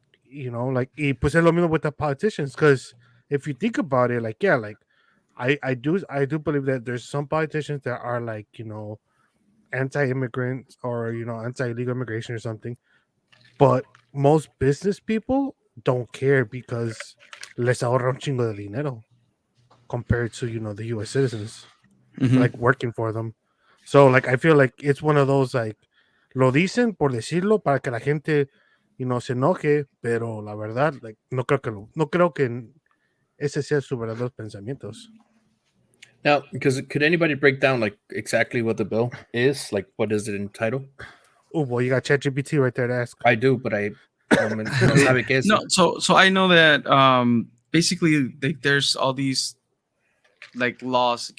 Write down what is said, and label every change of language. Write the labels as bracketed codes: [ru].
[en] Like [es] y pues es lo mismo [en] with the politicians, because if you think about it, like yeah, like I do believe that there's some politicians that are like anti-immigrant or anti-illegal immigration or something, but most business people don't care because [es] les ahorra un chingo de dinero [en] compared to the U.S. citizens Hmm. like working for them. So like I feel like it's one of those like [es] lo dicen por decirlo para que la gente se enoje, pero la verdad like no creo que ese sea su verdadero pensamientos. [en] Now, because could anybody break down like exactly what the bill is? Like, what is it in title? Oh boy, you got ChatGPT right there to ask. I do, but I [es] no sabe qué es. [en] No, so I know that basically there's all these like laws.